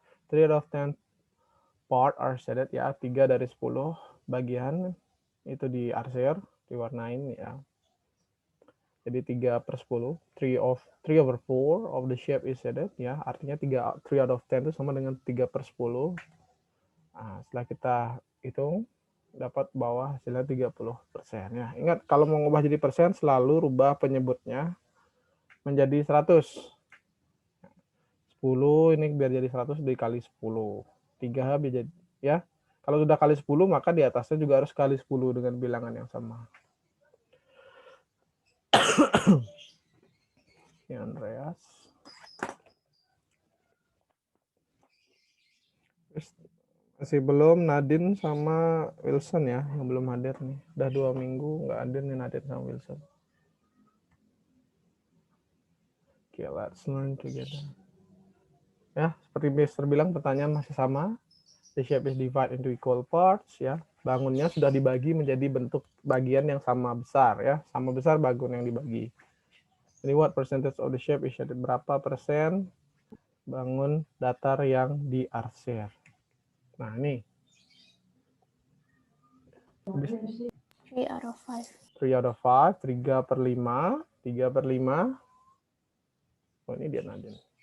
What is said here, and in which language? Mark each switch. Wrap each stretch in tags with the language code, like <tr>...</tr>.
<en>3 out of 10 part are shaded ya.</en> <id>3 dari 10 bagian itu diarsir, diwarnain ya. Jadi 3 per 10.</id> <en>3 over 4 of the shape is shaded ya.</en> <id>Artinya</id> <en>3 out of 10</en> <id>itu sama dengan 3 per 10. Nah, setelah kita hitung dapat bawah hasilnya 30% ya. Ingat kalau mau ngubah jadi persen selalu rubah penyebutnya menjadi 100. 10 ini biar jadi 100 dikali 10. 3 biar jadi ya. Kalau sudah kali 10 maka di atasnya juga harus kali 10 dengan bilangan yang sama. Ya, Andreas. Masih belum Nadine sama Wilson ya yang belum hadir nih. Udah 2 minggu nggak hadir nih Nadine sama Wilson.</id> <en>Okay, let's learn together.</en> <id>Ya, seperti Mister bilang pertanyaan masih sama.</id> <en>The shape is divided into equal parts ya.</en> <id>Bangunnya sudah dibagi menjadi bentuk bagian yang sama besar ya. Sama besar bangun yang dibagi.</id> <en>Jadi what percentage of the shape is shaded?</en> <id>Berapa persen bangun datar yang diarsir? Nah, ini</id> <en>3 out of 5. 3 out of 5,</en> <id>3 per 5, 3 per 5. Oh, ini dia Nadine.</id>